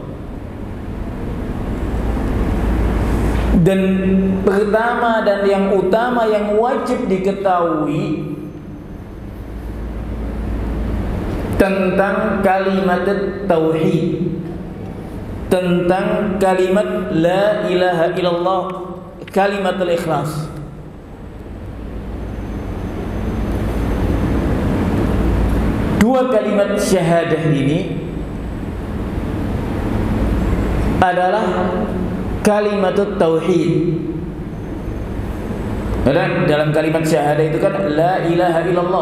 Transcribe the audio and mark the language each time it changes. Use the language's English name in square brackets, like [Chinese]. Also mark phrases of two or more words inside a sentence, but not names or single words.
[Indonesian] Dan pertama dan yang utama yang wajib diketahui tentang kalimat tauhid, tentang kalimat [Arabic] لا إله إلا الله كلمة الإخلاص. [Indonesian] Dua kalimat syahadah ini adalah [Arabic] كلمة التوحيد. [Indonesian] Dan dalam kalimat syahadah itu kan [Arabic] لا إله إلا الله.